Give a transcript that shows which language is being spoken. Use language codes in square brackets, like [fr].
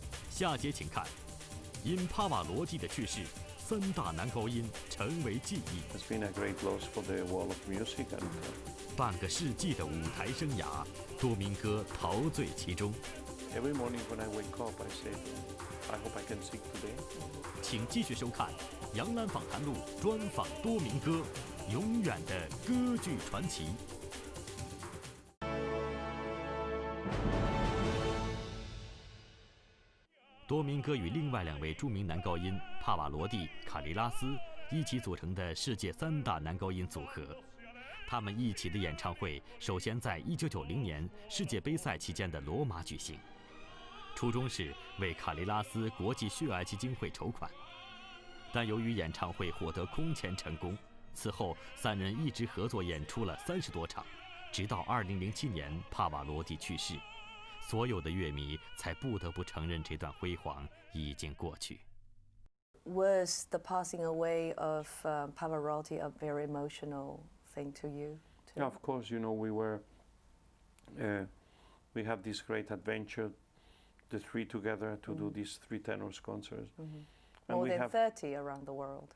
[zh] 下节请看，因帕瓦罗蒂的去世，3大男高音成为记忆。 [en] It's been a great loss for the world of music and. [zh] 半个世纪的舞台生涯，多明戈陶醉其中。 [en] Every morning when I wake up, I say, I hope I can sing today. [zh] 请继续收看《杨澜访谈录》专访多明戈，永远的歌剧传奇。多明戈与另外2位著名男高音帕瓦罗蒂、卡利拉斯一起组成的世界3大男高音组合。他们一起的演唱会首先在1990年世界杯赛期间的罗马举行，初衷是为卡利拉斯国际血癌基金会筹款，但由于演唱会获得空前成功，此后3人一直合作演出了30多场，直到2007年帕瓦罗蒂去世，所有的乐迷才不得不承认这段辉煌已经过去。 [en] Was the passing away of Pavarotti a very emotional thing to you? Yeah, of course. You know, we have this great adventure, the three together, to do these 3 tenors concerts. And More than 30 around the world.